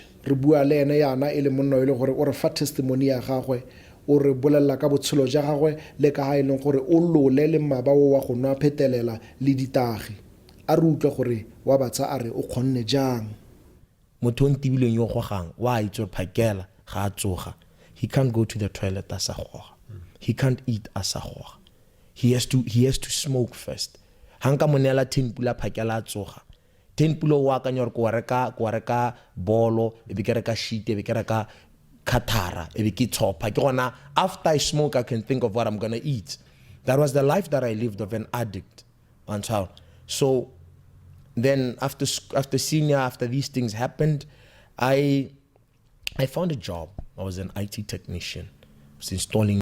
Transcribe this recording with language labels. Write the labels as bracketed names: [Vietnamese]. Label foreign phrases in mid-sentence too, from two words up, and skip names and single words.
[Tswana] Re bua le ene yana e le monna e le gore o re fa testimony ya gagwe o re bolella ka botshelo jwa gagwe le ka ha e leng gore o lole le mmaba o wa go nwa phetelela le ditagi. A re utlwe gore wa batsa a re o kgonne jang. Motho o ntibileng yo gogang wa itse phakela ga a tsoga. [English] He can't go to the toilet [Tswana] a sa goga. [English] He can't eat [Tswana] a sa goga. [English] He has to smoke first. [Tswana] Hanka monela 10 pula phakela a tsoga. 10 pula wa ka nyor ko reka bolo e be ke reka sheet e be ke reka katara e be ke tshopa ke gona [English] after I smoke I can think of what I'm going to eat. That was the life that I lived of an addict on child. So then after senior, after these things happened, I found a job. I was an IT technician. I was installing